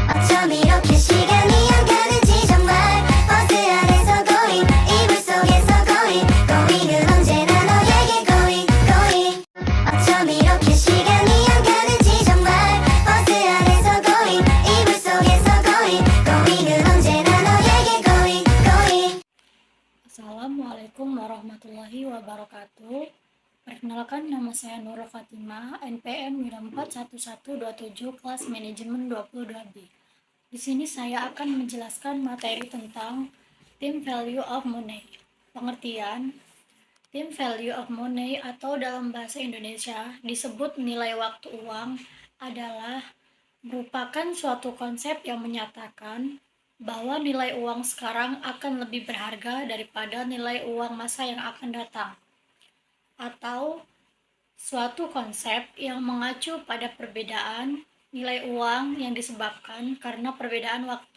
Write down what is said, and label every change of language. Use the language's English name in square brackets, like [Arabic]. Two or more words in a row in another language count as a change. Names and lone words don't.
[Korean] 어쩜 이렇게 시간이 안 가는지 정말 버스 안에서 going 이불 속에서 going은 언제나 너에게 going 어쩜 이렇게 시간이 안 가는지 정말 버스 안에서 going 이불 속에서 going은 언제나 너에게 going [Arabic] السلام عليكم ورحمة الله وبركاته. [Indonesian] Perkenalkan, nama saya Nurul Fatimah, NPM 941127 kelas manajemen 22B. Di sini saya akan menjelaskan materi tentang [English] team value of money. [Indonesian] Pengertian, [English] team value of money [Indonesian] atau dalam bahasa Indonesia disebut nilai waktu uang adalah merupakan suatu konsep yang menyatakan bahwa nilai uang sekarang akan lebih berharga daripada nilai uang masa yang akan datang, atau suatu konsep yang mengacu pada perbedaan nilai uang yang disebabkan karena perbedaan waktu.